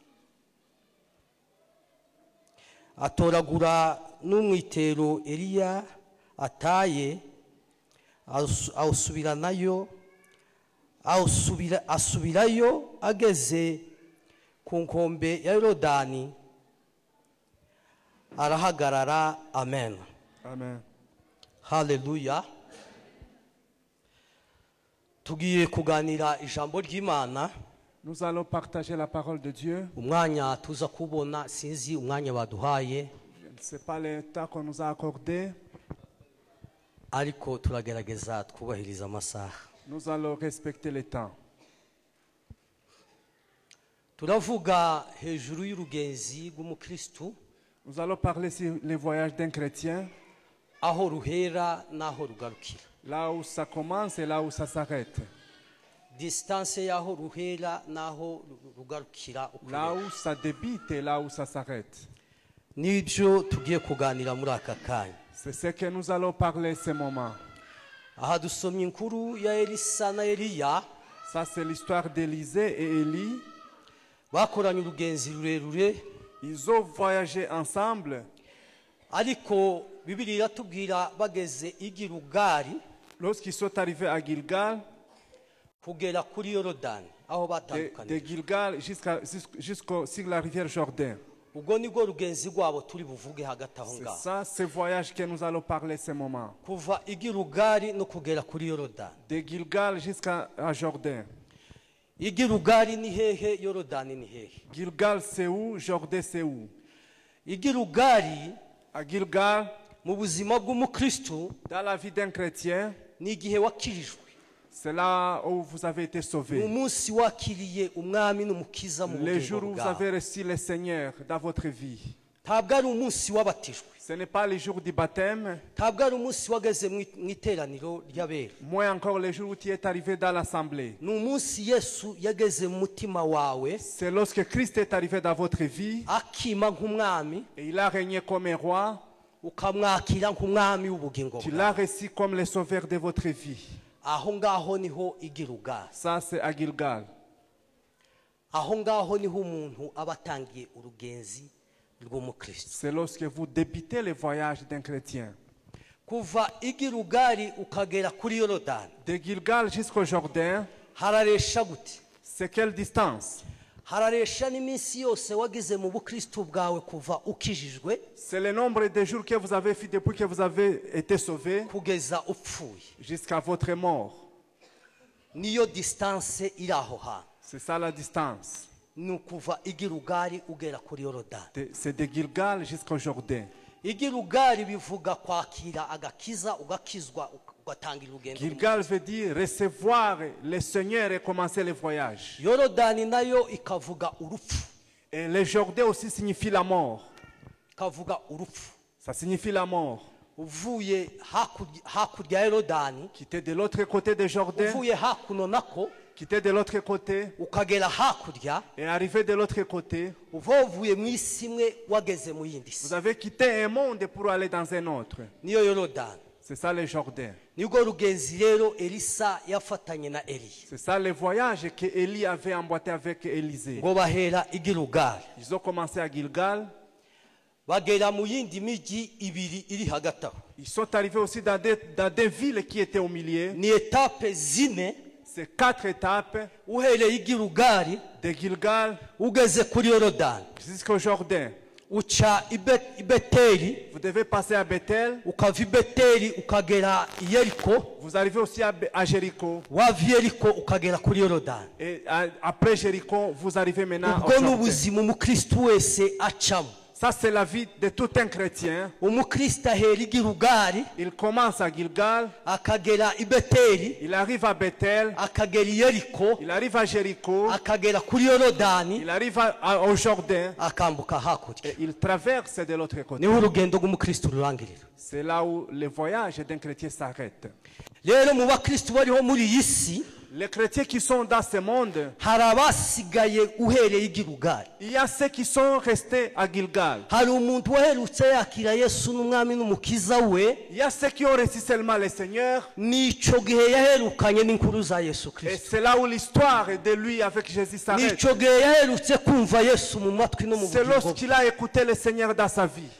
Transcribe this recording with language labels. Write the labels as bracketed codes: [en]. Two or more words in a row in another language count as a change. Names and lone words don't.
[rw] atoragura n'umwitero Eliya ataye, asubirayo ageze ku nkombe ya Yorodani arahagarara. Amen. Amen. Haleluya. Tugiye kuganira ijambo ry'Imana. [fr] Nous allons partager la parole de Dieu. [rw] Umwanya tuza kubona sinzi umwanya baduhaye, [fr] Je ne sais pas le temps qu'on nous a accordé. [rw] ariko turagerageza twubahiriza amasaha. [fr] Nous allons respecter le temps. [rw] Turavuga hejuru y'urugenzi rw'umukristo, [fr] Nous allons parler sur les voyages d'un chrétien, [rw] aho ruhera n'aho rugarukira. [fr] là où ça commence et là où ça s'arrête. [rw] Distance y'aho ruhera n'aho rugarukira [fr] Là [rw] ukureba. [fr] où ça débute et là où ça s'arrête. [rw] Nibyo tugiye kuganira muri aka kanya. [fr] C'est ce que nous allons parler ce moment. [rw] Aha dusomye inkuru ya Elisa na Eliya, [fr] Ça, c'est l'histoire d'Élisée et Élie. [rw] bakoranye urugenzi rurerure, [fr] Ils ont voyagé ensemble. [rw] ariko Bibiliya iratubwira bageze i Gilugari [fr] Lorsqu'ils sont arrivés à Gilgal, [rw] kugera kuri Yorodani aho [fr] de [rw] batandukanije. [fr] Gilgal jusqu'au sur la rivière Jourdain. [rw] Ubwo nibwo rugenzi rwabo turi buvuge hagati aho [fr] C'est [rw] ngaho, [fr] ça, ce voyage que nous allons parler ce moment. [rw] kuva i Gilugari no kugera kuri Yorodani. [fr] De Gilgal jusqu'à Jourdain. [rw] I Gilugari ni hehe? Yorodani ni hehe? [fr] Gilgal, c'est où? Jourdain, c'est où? [rw] I Gilugari [fr] À Gilgal, [rw] mu buzima bw'umukristo [fr] dans la vie d'un chrétien, [rw] ni igihe wakirijwe, [fr] c'est là où vous avez été [rw] ni [fr] sauvés. [rw] umunsi wakiriye umwami n'umukiza mu [fr] Le [rw] bugingo [fr] jour où vous [rw] bwawe. [fr] avez reçu le Seigneur dans votre vie. [rw] Ntabwo ari umunsi wabatijwe, [fr] Ce n'est pas le jour du baptême, [rw] ntabwo ari umunsi wageze mu iteraniro ry'abera. [fr] moins encore le jour où tu es arrivé dans l'assemblée. [rw] Ni umunsi Yesu yageze mu mutima wawe, [fr] C'est lorsque Christ est arrivé dans votre vie [rw] akima nk'umwami, [fr] et il a régné comme un roi, [rw] ukamwakira nk'umwami w'ubugingo [fr] tu [rw] bwawe. [fr] l'as reçu comme le sauveur de votre vie. [rw] Aho ngaho niho i Gilugari. [fr] Ça, c'est à Gilgal. [rw] Aho ngaho niho umuntu aba atangiye urugenzi rw'umukristo. [fr] C'est lorsque vous débutez le voyage d'un chrétien. [rw] Kuva i Gilugari ukagera kuri Yorodani [fr] De Gilgal jusqu'au Jourdain, [rw] hararesha gute? [fr] c'est quelle distance? [rw] Hararesha n'iminsi yose wagize mu bukristo bwawe kuva ukijijwe [fr] C'est le nombre de jours que vous avez fait depuis que vous avez été sauvé [rw] kugeza upfuye. [fr] jusqu'à votre mort. [rw] Niyo distance iri aho hantu. [fr] C'est ça la distance. [rw] Ni ukuva i Gilugari ugera kuri Yorodani. [fr] C'est de Gilgal jusqu'au Jourdain. [rw] I Gilugari bivuga kwakira agakiza, ugakizwa, ugatangira urugendo. [fr] Gilgal veut dire recevoir le Seigneur et commencer le voyage. [rw] Yorodani nayo ikavuga urupfu, [fr] Et le Jourdain aussi signifie la mort. [rw] ikavuga urupfu. [fr] Ça signifie la mort. [rw] Uvuye hakurya ya Yorodani, [fr] Quitter de l'autre côté de Jourdain, [rw] uvuye hakuno nako [fr] quitter de l'autre côté [rw] ukagera hakurya, [fr] et arriver de l'autre côté. [rw] uva uvuye mu isi imwe wageze mu yindi [fr] Vous [rw] si. [fr] avez quitté un monde pour aller dans un autre. [rw] Niyo Yorodani. [fr] C'est ça le Jourdain. [rw] Nibwo rugenzi rero Elisa yafatanye na Eliya [fr] C'est ça le voyage que Élie avait emboîté avec Élisée. [rw] ngo bahera i Gilugari, [fr] Ils ont commencé à Gilgal. [rw] bagera mu yindi miji ibiri iri hagati aho. [fr] Ils sont arrivés aussi dans des villes qui étaient au milieu. [rw] Ni etape zine. [fr] C'est 4 étapes [rw] Uhereye i Gilugari [fr] de Gilgal [rw] ugeze kuri Yorodani, [fr] jusqu'au Jourdain. [rw] uca i Beteli, [fr] Vous devez passer à Bethel. [rw] ukava i Beteli ukagera i Yeriko, [fr] Vous arrivez aussi à Jéricho. [rw] wava i Yeriko ukagera kuri Yorodani. [fr] Et après Jéricho, vous arrivez maintenant au [rw] Ubwo ni [fr] Jourdain. [rw] ubuzima umukristo wese acamo. [fr] Ça, c'est la vie de tout un chrétien. [rw] Umukristo ahera i Gilugari, [fr] Il commence à Gilgal, [rw] akagera i Beteli, [fr] il arrive à Bethel, [rw] akagera i Yeriko, [fr] il arrive à Jéricho, [rw] akagera kuri Yorodani, [fr] il arrive au Jourdain [rw] akambuka hakurya. [fr] et il traverse de l'autre côté. [rw] Niho urugendo rw'umukristo rurangirira. [fr] C'est là où le voyage d'un chrétien s'arrête. [rw] Rero mu bakristo bariho muri iyi si, [fr] Les chrétiens qui sont dans ce monde, [rw] hari abasigaye uhereye i Gilugari. [fr] il y a ceux qui sont restés à Gilgal. [rw] Hari umuntu waherutse yakira Yesu n'umwami n'umukiza we, [fr] Il y a ceux qui ont reçu seulement le Seigneur. [rw] nico gihe yaherukanye n'inkuru za Yesu [fr] Et [rw] Kristo. [fr] c'est là où l'histoire de lui avec Jésus s'arrête. [rw] Nico gihe yaherutse kumva Yesu mu matwi no mu [fr] C'est [rw] bugingo bwe. [fr] lorsqu'il a écouté le Seigneur dans sa vie.